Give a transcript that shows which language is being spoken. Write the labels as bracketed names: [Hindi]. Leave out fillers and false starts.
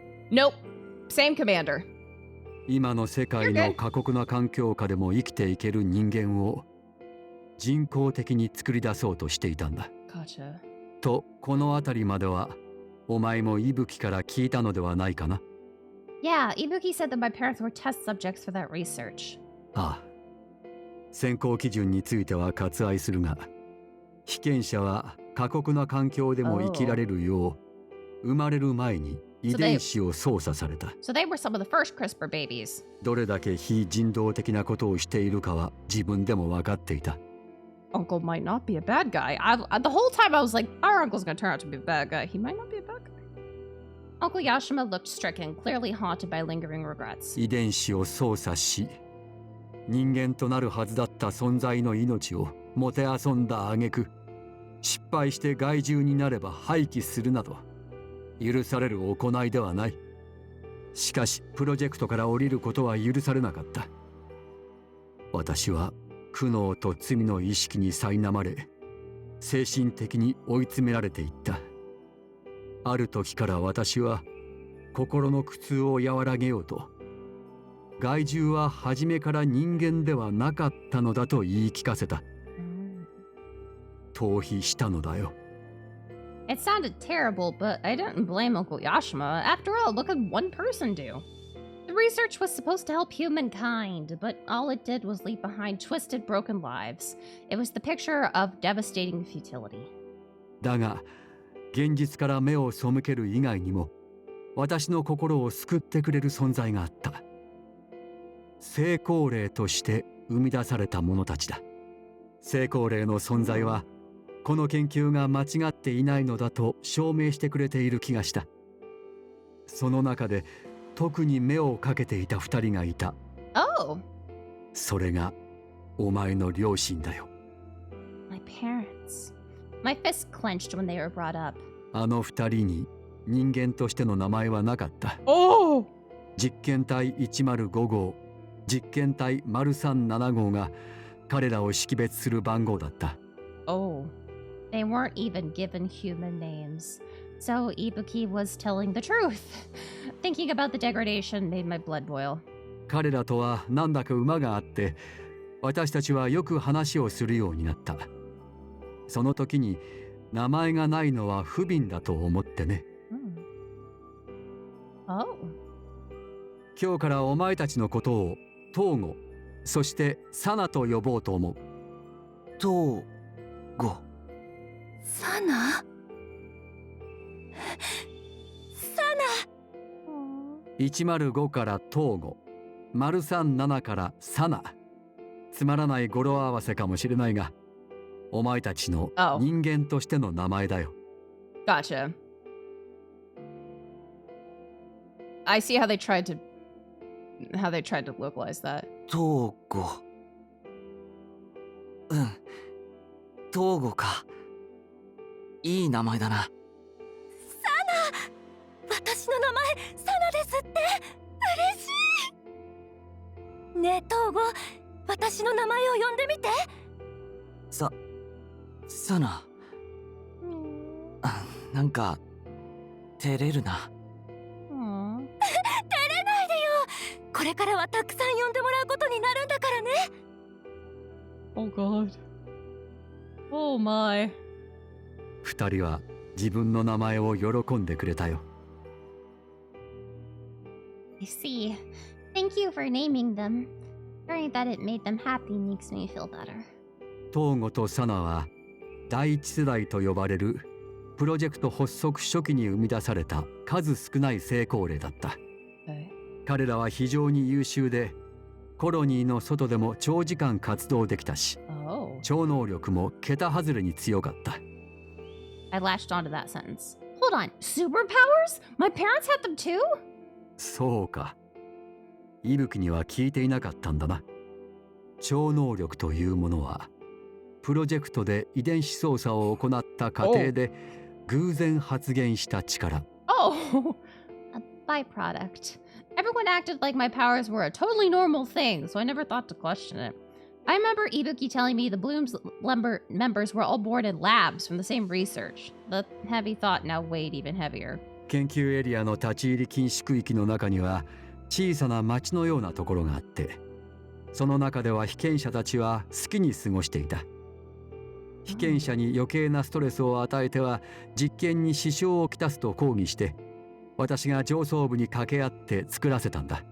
[English] Nope. Same commander. [Japanese] 今の世界の過酷な環境下でも生きていける人間を人工的に作り出そうとしていたんだ。 [English] Gotcha. [Japanese] と、この辺りまではお前も伊吹から聞いたのではないかな。 [English] Yeah, Ibuki said that my parents were test subjects for that research. [Japanese] ああ。選考基準については割愛するが、被験者は過酷な環境でも生きられるよう、生まれる前に遺伝子を操作された。 [English] So they were some of the first CRISPR babies. [Japanese] どれだけ非人道的なことをしているかは自分でも分かっていた。 [English] Uncle might not be a bad guy. The whole time I was like, our uncle's gonna turn out to be a bad guy. He might not be a bad guy. Uncle Yashima looked stricken, clearly haunted by lingering regrets. [Japanese] 遺伝子を操作し、人間となるはずだった存在の命をもてあそんだ挙句、失敗して害獣になれば廃棄するなど許される行いではない。しかしプロジェクトから降りることは許されなかった。私は苦悩と罪の意識に苛まれ、精神的に追い詰められていった。ある時から私は心の苦痛を和らげようと、害獣は初めから人間ではなかったのだと言い聞かせた。逃避したのだよ。 [English] It sounded terrible, but I didn't blame Uncle Yashima. After all, what could one person do? The research was supposed to help humankind, but all it did was leave behind twisted, broken lives. It was the picture of devastating futility. [Japanese] だが、現実から目を背ける以外にも、私の心を救ってくれる存在があった。成功例として生み出された者たちだ。成功例の存在は、この研究が間違っていないのだと証明してくれている気がした。その中で特に目をかけていた2人がいた。 Oh. それがお前の両親だよ。 [English] My parents. My fists clenched when they were brought up. [Japanese] あの2人に人間としての名前はなかった。 Oh. 実験体105号、実験体037号が彼らを識別する番号だった。 Oh. [English] They weren't even given human names. So Ibuki was telling the truth. Thinking about the degradation made my blood boil. [Japanese] 彼らとはなんだか馬があって、私たちはよく話をするようになった。その時に名前がないのは不憫だと思ってね。 Oh. 今日からお前たちのことを東郷、そしてサナと呼ぼうと思う。東郷。サナ 105から東郷、037からサナ。つまらない語呂合わせかもしれないが、お前たちの Oh. 人間としての名前だよ。 [English] Gotcha. I see how they tried to localize that. [Japanese] 東郷。うん。東郷か。いい名前だな。私の名前サナですって。嬉しい。ねえ東郷、私の名前を呼んでみて。サナ。なんか照れるな。 Aw. 照れないでよ。これからはたくさん呼んでもらうことになるんだからね。 [English] Oh god. Oh my. [Japanese] 2人は自分の名前を喜んでくれたよ。 [English] I see. Thank you for naming them. Hearing that it made them happy makes me feel better. [Japanese] 東郷とサナは第一世代と呼ばれるプロジェクト発足初期に生み出された数少ない成功例だった。 [English] Okay. [Japanese] 彼らは非常に優秀で、コロニーの外でも長時間活動できたし、 Oh. 超能力も桁外れに強かった。 [English] I latched onto that sentence. Hold on, superpowers? My parents had them too? [Japanese] そうか。伊吹には聞いていなかったんだな。超能力というものは、プロジェクトで遺伝子操作を行った過程で偶然発現した力。 Oh. [English] A byproduct. Everyone acted like my powers were a totally normal thing, so I never thought to question it. I remember Ibuki telling me the Bloom's members were all born in labs from the same research. The heavy thought now weighed even heavier. [Japanese] 研究エリアの立ち入り禁止区域の中には小さな町のようなところがあって、その中では被験者たちは好きに過ごしていた。被験者に余計なストレスを与えては実験に支障をきたすと抗議して、私が上層部に掛け合って作らせたんだ。